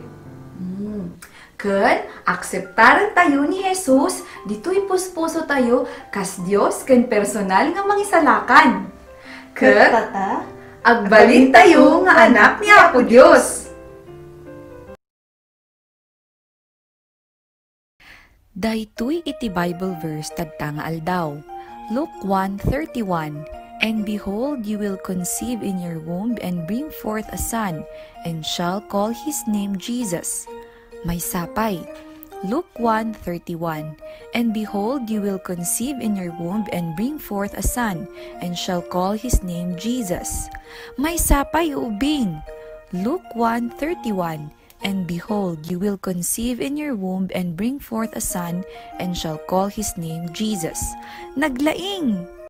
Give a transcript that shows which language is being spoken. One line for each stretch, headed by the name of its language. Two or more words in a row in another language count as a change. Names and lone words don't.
Iloko: Ken, akseptaran tayo ni Jesus, dito'y puspuso tayo, kas Dios ken personal nga mangisalakan. Ket, Tata, agbalin tayo nga anak ni Apo Dios. Daytoy iti
English: Bible verse
Iloko: tadta nga aldaw. Luke 1:31.
English: And behold, you will conceive in your womb and bring forth a son, and shall call his name Jesus.
Iloko: May sapay. Luke 1:31.
English: And behold, you will conceive in your womb and bring forth a son, and shall call his name Jesus.
Iloko: May sapay ubing. Luke 1:31.
English: And behold, you will conceive in your womb and bring forth a son, and shall call his name Jesus.
Iloko: Naglaing!